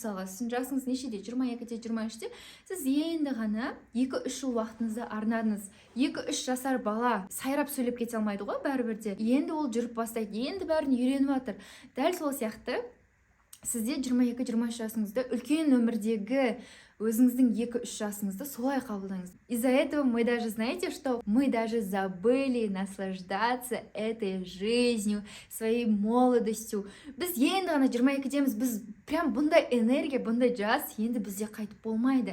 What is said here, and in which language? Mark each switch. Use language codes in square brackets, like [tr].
[kk] Мысалға, сіздің жасыңыз нешеде, 22-де, 23-де, сіз енді ғана 2-3 жыл уақытыңызды арнадыңыз. 2-3 жасар бала сайрап сөйлеп кете алмайды ғой, бәрібір де. Енді ол жүріп бастайды, енді бәрін үйреніп жатыр. Дәл сол сияқты сізде 22-23 жасыңызда үлкен өмірдегі өзіңіздің 2-3 жасыңызды солай қабылдаңыз. [ru] Из-за этого мы даже, знаете, что мы даже забыли наслаждаться этой жизнью, своей молодостью. [kk] Біз енді ғана 22-деміз, біз прям бұндай энергия, бұндай жас енді бізде қайтып болмайды.